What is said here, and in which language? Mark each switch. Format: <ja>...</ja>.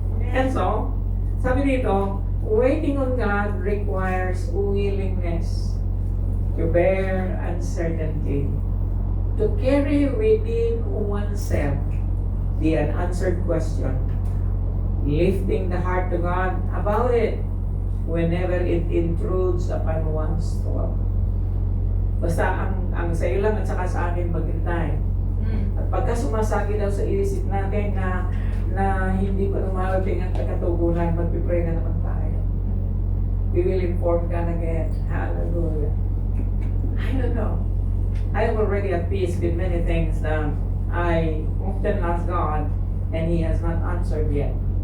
<en>And so,</en> <tl>sabi dito,</tl> <en>waiting on God requires willingness to bear uncertainty, to carry within oneself the unanswered question, lifting the heart to God about it whenever it intrudes upon one's thought.</en> <tl>Basta ang sa iyo lang at saka sa akin maghintay. At pagka sumasagi daw sa isip natin na hindi pa lumarating ang katugunan, magpipray na naman tayo.</tl> <en>We will inform God again. Hallelujah. I don't know. I am already at peace with many things that I often ask God and He has not answered yet.</en>